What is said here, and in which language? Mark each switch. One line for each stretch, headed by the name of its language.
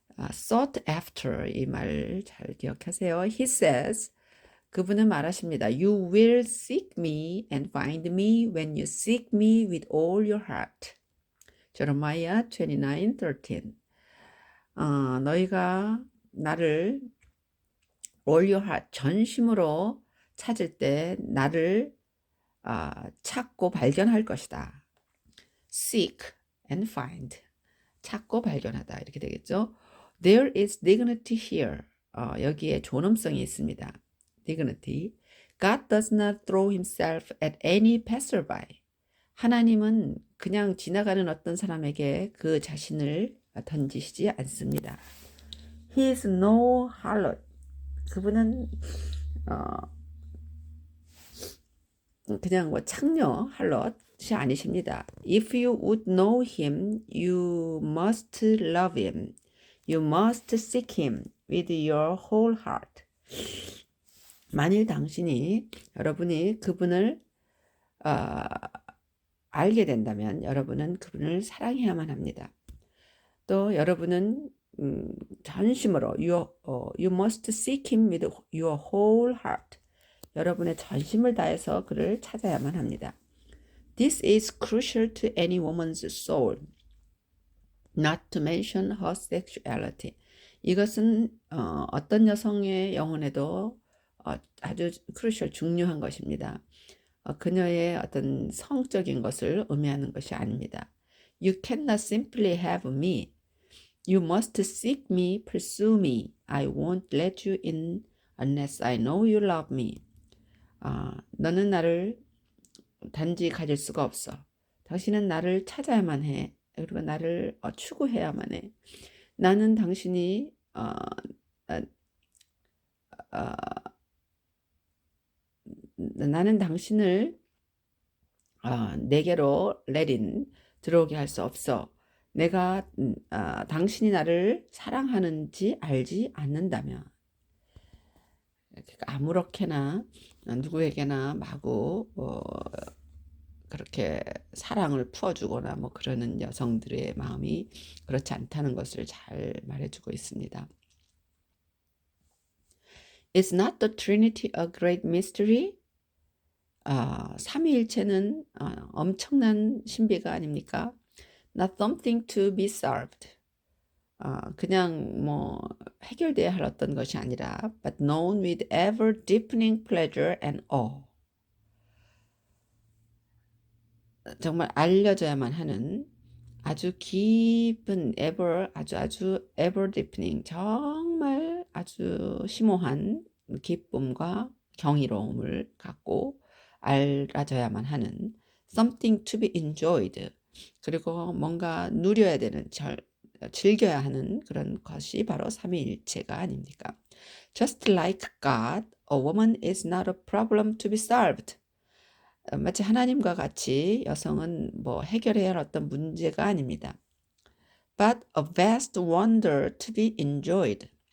English: sought after
Korean: 이 말 잘 기억하세요.
English: He says,
Korean: 그분은 말하십니다.
English: You will seek me and find me when you seek me with all your heart. Jeremiah 29:13.
Korean: 너희가 나를
English: all your heart,
Korean: 전심으로 찾을 때 나를 찾고 발견할 것이다.
English: Seek and find.
Korean: 찾고 발견하다. 이렇게 되겠죠.
English: There is dignity here.
Korean: 여기에 존엄성이 있습니다.
English: Dignity. God does not throw himself at any passerby.
Korean: 하나님은 그냥 지나가는 어떤 사람에게 그 자신을 던지시지 않습니다.
English: He is no harlot.
Korean: 그분은 그냥 창녀, 할롯이 아니십니다.
English: If you would know him, you must love him. You must seek him with your whole heart.
Korean: 만일 여러분이 그분을 알게 된다면 여러분은 그분을 사랑해야만 합니다. 또 여러분은 전심으로
English: you must seek him with your whole heart.
Korean: 여러분의 전심을 다해서 그를 찾아야만 합니다.
English: This is crucial to any woman's soul, not to mention her sexuality.
Korean: 이것은 어떤 여성의 영혼에도 아주 crucial, 중요한 것입니다. 그녀의 어떤 성적인 것을 의미하는 것이 아닙니다.
English: You cannot simply have me. You must seek me, pursue me. I won't let you in unless I know you love me.
Korean: 너는 나를 단지 가질 수가 없어. 당신은 나를 찾아야만 해. 그리고 나를 추구해야만 해. 나는 당신이 나는 당신을 내게로 let 들어오게 할 수 없어. 내가 당신이 나를 사랑하는지 알지 않는다면. 그러니까 아무렇게나 누구에게나 마구 그렇게 사랑을 풀어주거나 뭐 그러는 여성들의 마음이 그렇지 않다는 것을 잘 말해주고 있습니다.
English: Is not the Trinity a great mystery?
Korean: 삼위일체는 엄청난 신비가 아닙니까?
English: Not something to be solved.
Korean: 그냥 뭐 해결돼야 할 어떤 것이 아니라
English: but known with ever deepening pleasure and awe.
Korean: 정말 알려져야만 하는 아주 깊은 아주
English: ever deepening
Korean: 정말 아주 심오한 기쁨과 경이로움을 갖고 알아져야만 하는
English: something to be enjoyed.
Korean: 그리고 뭔가 누려야 되는 즐겨야 하는 그런 것이 바로 삼위일체가 아닙니까?
English: Just like God, a woman is not a problem to be solved.
Korean: 마치 하나님과 같이 여성은 뭐 해결해야 할 어떤 문제가 아닙니다.
English: But a vast wonder to be enjoyed.